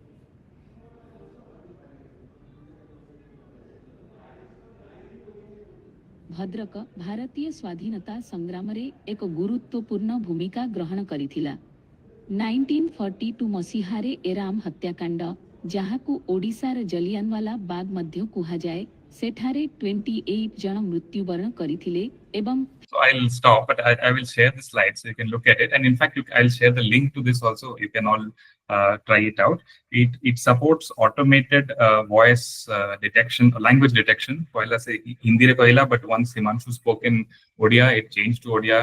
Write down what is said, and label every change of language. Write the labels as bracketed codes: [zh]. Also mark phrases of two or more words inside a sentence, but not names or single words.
[or] ଭଦ୍ରକ ଭାରତୀୟ ସ୍ୱାଧୀନତା ସଂଗ୍ରାମ ରେ ଏକ ଗୁରୁତ୍ୱପୂର୍ଣ୍ଣ ଭୂମିକା ଗ୍ରହଣ କରିଥିଲା। 1942 ମସିହାରେ ଏରାମ ହତ୍ୟାକାଣ୍ଡ ଯାହାକୁ ଓଡ଼ିଶାର ଜାଲିଆନୱାଲା ବାଗ ମଧ୍ୟ କୁହା ଯାଏ ସେଠାରେ 28 ଜଣ ମୃତ୍ୟୁବରଣ କରିଥିଲେ ଏବଂ [en] So I'll stop, but I will share the slides so you can look at it. And in fact, I'll share the link to this also. You can all try it out. It supports automated voice detection, language detection. [or] କହିଲା ସେ ହିନ୍ଦୀ ରେ କହିଲା, [en] but once Himanshu spoke in Odia, it changed to Odia.